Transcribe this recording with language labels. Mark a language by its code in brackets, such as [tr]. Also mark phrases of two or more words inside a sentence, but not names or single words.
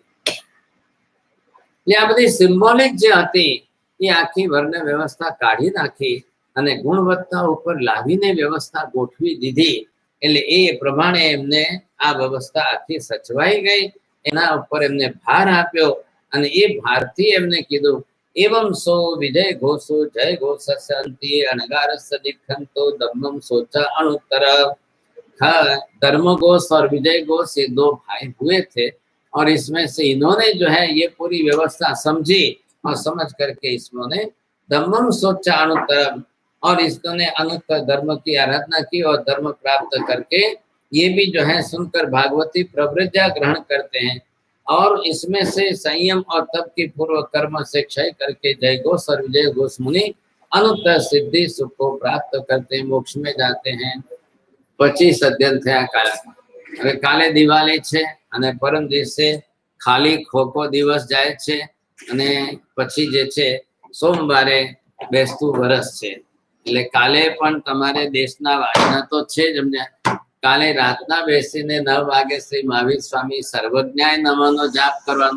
[gu] એટલે આ બધી સિમ્બોલિક જે હતી એ આખી વર્ણ વ્યવસ્થા કાઢી નાખી અને ગુણવત્તા ઉપર લાવીને વ્યવસ્થા ગોઠવી દીધી. એટલે એ પ્રમાણે એમને આ વ્યવસ્થા આખી સચવાઈ ગઈ, એના ઉપર એમને ભાર આપ્યો અને એ ભારથી એમને કીધું [pra] एवं सो विजय घोषो जय घोष शांति अनगारस्य दिखंतो धम्मम सोचा अणुत्तर। [hi] धर्म घोष और विजय घोष ये दो भाई हुए थे और इसमें से इन्होंने जो है ये पूरी व्यवस्था समझी और समझ करके इसमें [pra] धम्मम सोचा अणुत्तर [hi] और इसने अनुत्तर धर्म की आराधना की और धर्म प्राप्त करके ये भी जो है सुनकर भागवती प्रवृत्तियां ग्रहण करते हैं और इसमें से संयम और तप की पूर्व कर्म से क्षय करके जय घोष और विजय घोष मुनि अनुत्तर सिद्धि सुख को प्राप्त करते हैं, मोक्ष में जाते हैं। [gu] 25 अध्ययन થયા કાલે। હવે કાલે દિવાળી છે અને પરમ દિવસે ખાલી ખોખો દિવસ જાય છે અને પછી જે છે સોમવારે બેસતું વરસ છે એટલે કાલે પણ તમારે દેશના વાજના તો છે જ અમને। કાલે રાતના બેસીને 9 વાગે શ્રી મહાવીર સ્વામી સર્વજ્ઞાય નમઃનો જાપ કરવાનો।